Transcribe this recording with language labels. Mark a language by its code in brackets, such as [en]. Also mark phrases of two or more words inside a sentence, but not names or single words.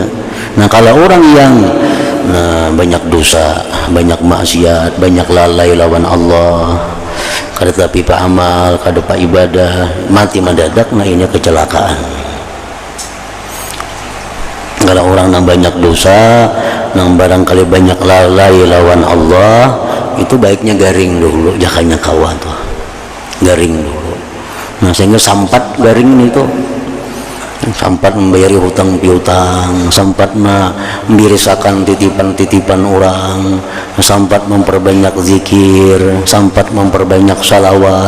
[bjn] Nah, kalau orang yang banyak dosa, banyak maksiat, banyak lalai lawan Allah, kada tapi pak amal, kada pak ibadah, mati mendadak, nah ini kecelakaan. Kalau orang yang banyak dosa, yang barangkali banyak lalai lawan Allah, itu baiknya garing dulu, jangan kawan tuh, garing dulu. Nah, sehingga sampat garing itu, sampat membayari hutang piutang, sampat membirisakan titipan-titipan orang, sampat memperbanyak zikir, sampat memperbanyak salawat.